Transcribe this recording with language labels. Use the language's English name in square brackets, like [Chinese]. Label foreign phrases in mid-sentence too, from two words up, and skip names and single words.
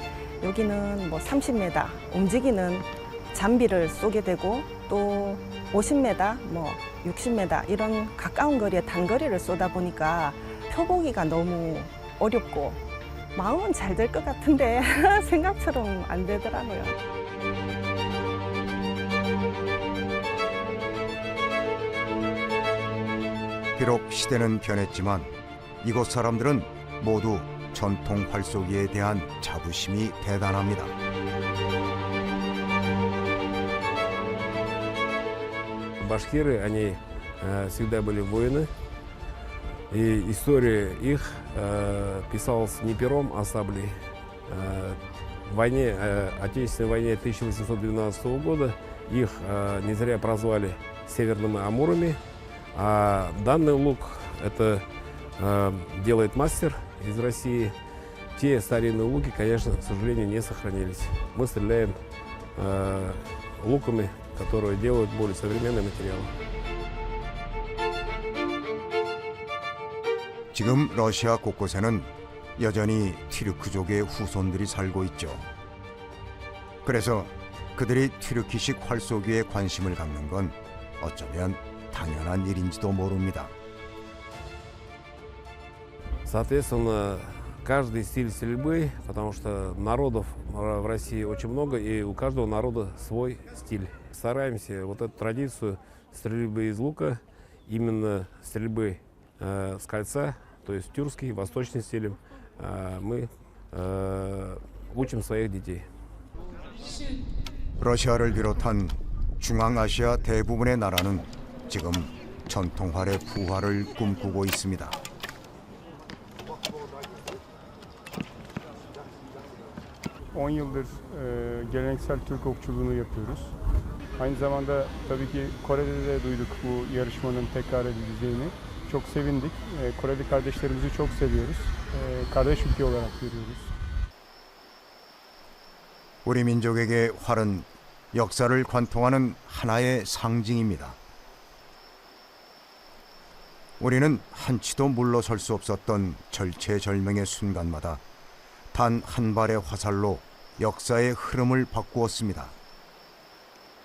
[Korean] 여기는 뭐 30m 움직이는 잠비를 쏘게 되고 또 50m, 뭐 60m 이런 가까운 거리에 단거리를 쏘다 보니까 펴보기가 너무 어렵고 마음은 잘 될 것 같은데 생각처럼 안 되더라고요. 비록 시대는 변했지만 이곳 사람들은 모두 전통 활쏘기에 대한 자부심이 대단합니다. [Russian] Башкиры, они всегда были воины, и история их писалась не пером, а саблей. В войне, Отечественной войне 1812 года их не зря прозвали северными амурами, а данный лук это делает мастер из России. Те старинные луки, конечно, к сожалению, не сохранились. Мы стреляем луками, которые делают более современные материалы. [Korean] 지금 러시아 곳곳에는 여전히 튀르크족의 후손들이 살고 있죠. 그래서 그들이 튀르키식 활쏘기에 관심을 갖는 건 어쩌면 당연한 일인지도 모릅니다. [Russian] Соответственно, каждый стиль стрельбы, потому что народов в России очень много, и у каждого народа свой стиль. Стараемся вот эту традицию стрельбы из лука, именно стрельбы с кольца, то есть тюркский, восточный стиль, мы учим своих детей. [Korean] 러시아를 비롯한 중앙아시아 대부분의 나라는 지금 전통활의 부활을 꿈꾸고 있습니다. [Turkish] 10 yıldır geleneksel Türk okçuluğunu yapıyoruz. Aynı zamanda tabii ki Kore'de de duyduk bu yarışmanın tekrar edileceğini. Çok sevindik. Koreli kardeşlerimizi çok seviyoruz. Kardeş ülke olarak görüyoruz. [Korean] 우리 민족에게 활은 역사를 관통하는 하나의 상징입니다. 우리는 한치도 물러설 수 없었던 절체절명의 순간마다 단 한 발의 화살로 역사의 흐름을 바꾸었습니다.